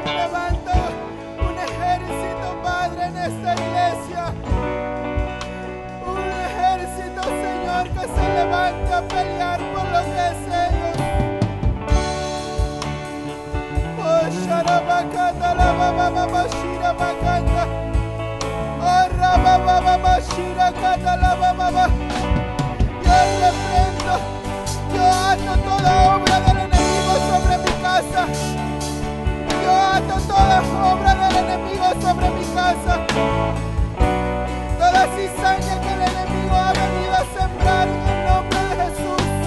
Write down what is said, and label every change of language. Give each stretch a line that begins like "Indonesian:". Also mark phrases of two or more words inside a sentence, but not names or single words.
Spanish: Levanta un ejército, Padre, en esta iglesia. Señor, que se levante a pelear por lo que es ellos. Oh, Sharabakata, la baba baba shira bakata. Oh, rababa baba shira kata, la baba. Yo reprendo, yo ato toda obra del enemigo sobre mi casa. Yo ato toda obra del enemigo sobre mi casa. Toda cizaña que el enemigo ha venido a sembrar en el nombre de Jesús.